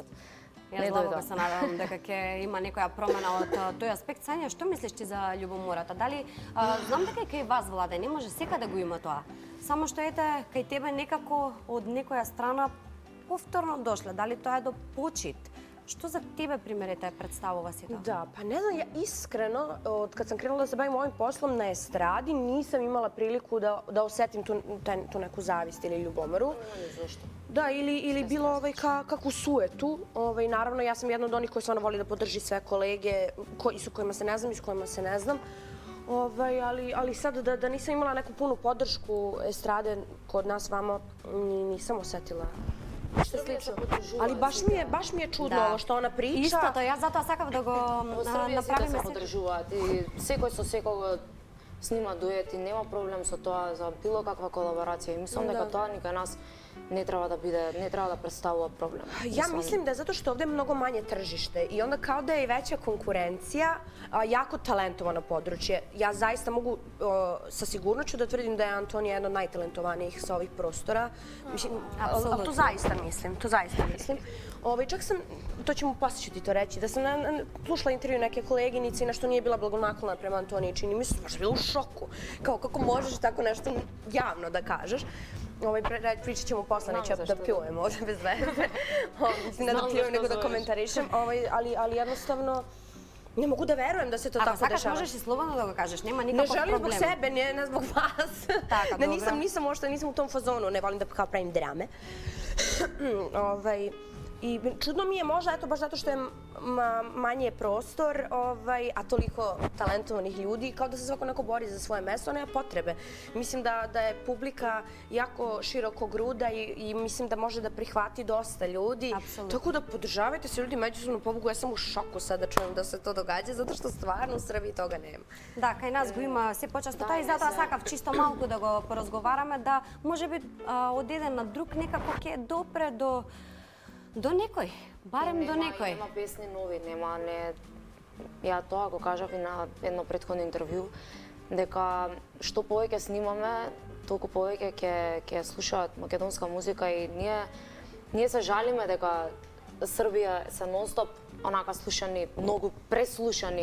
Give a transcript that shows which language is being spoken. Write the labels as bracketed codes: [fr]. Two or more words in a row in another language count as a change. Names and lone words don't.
[mk] Јас длабоко се надевам дека ќе има некоја промена од тој аспект. Сања, што мислиш ти за љубомората? Дали знам дека и кај вас владе, не може секаде да го има тоа. Само што ете кај тебе некако од некоја страна повторно дошле. Дали тоа е до почит? Што за тебе, примерите, представува си тоа? [sr] Da, pa ne znam, ja iskreno, od kad sam krenula da se bavim ovim poslom na estradi, nisam imala priliku da osetim tu neku zavist ili ljubomoru. Da, ili bilo kakvu suetu. Naravno, ja sam jedna od onih koji stvarno voli da podrži sve kolege s kojima se ne znam i s kojima se ne znam. Ali sad da nisam imala neku punu podršku estrade kod nas vamo, nisam osetila. Ali baš mi je čudno ovo što ona priča. [mk] Истото, јас затоа сакав да го Во Србија сите направиме се поддржуваат и секој со секого снима дует и нема проблем со тоа за било каква колаборација. И мислам дека тоа никај нас не треба да представува проблем. [sr] Ja mislim da je zato što ovde je mnogo manje tržište i onda kao da je i veća konkurencija, jako talentovano područje. Ja zaista mogu sa sigurnošću da tvrdim da je Antonija jedna od najtalentovanijih sa ovih prostora. Ali to zaista mislim, Čak sam, to ću mu poslije ću ti to reći, da sam slušala intervju neke koleginice i nešto nije bila blagonaklona prema Antoniji, čini mi se, baš bila u šoku. Kao kako možeš tako nešto javno da kažeš. Pričat ćemo posle, neću da pljujem ovdje bez veze. Ne da pljujem, nego da komentarišem. Ali jednostavno, ne mogu da verujem da se to tako dešava. [mk] Ako sакаш, можеш и слободно да го кажеш, нема никаков проблем. [sr] Ne želim zbog sebe, ne zbog vas. [mk] Така, добро. [sr] Nisam u tom fazonu, ne volim da kao pravim drame. I čudno mi je možda, eto, baš zato što je manje prostor, a toliko talentovanih ljudi, kao da se svako neko bori za svoje mesto, nema potrebe. Mislim da je publika jako široko gruda i mislim da može da prihvati dosta ljudi. Tako da podržavajte se ljudi međusobno pobogu. Ja sam u šoku sad da čujem da se to događa, zato što stvarno u Srbiji toga nema. [mk] Да, кај нас го има се почесто тоа и затоа сакав чисто малку да го поразговараме, да можеби од еден на друг некако ќе допре до некој, барем до некој. Нема песни нови, нема не. Ја тоа го кажав и на едно претходно интервју, дека што повеќе снимаме, толку повеќе ќе слушаат македонска музика и ние се жалиме дека Србија се нонстоп онака слушани, многу преслушани